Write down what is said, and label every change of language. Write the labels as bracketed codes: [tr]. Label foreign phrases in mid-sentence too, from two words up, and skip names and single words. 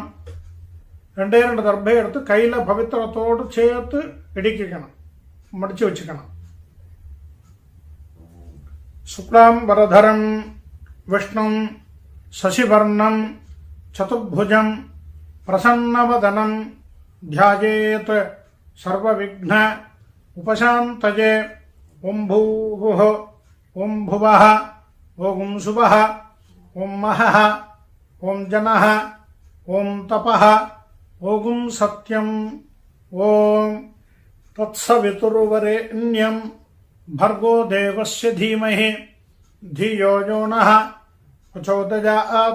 [ta] 2 தர்பை எடுத்து கையில் பவித்திரத்தோடு சேர்த்து இடிக்கணும், மடித்து வச்சுக்கணும். [sa] शुक्लाम् वरधरम् विष्णुम् शशिवर्णम् चतुर्भुजम् प्रसन्नवदनम् ध्यायेत सर्वविघ्न उपशान्तये. ओं भूः ओं भुवः ओं शुभः ओं महः ओं जनः ओं तपः ओं सत्यम् ओं तत्सवितुर्वरेण्यं भर्गो देवस्य धीमहि धियो यो नः प्रचोदयात्.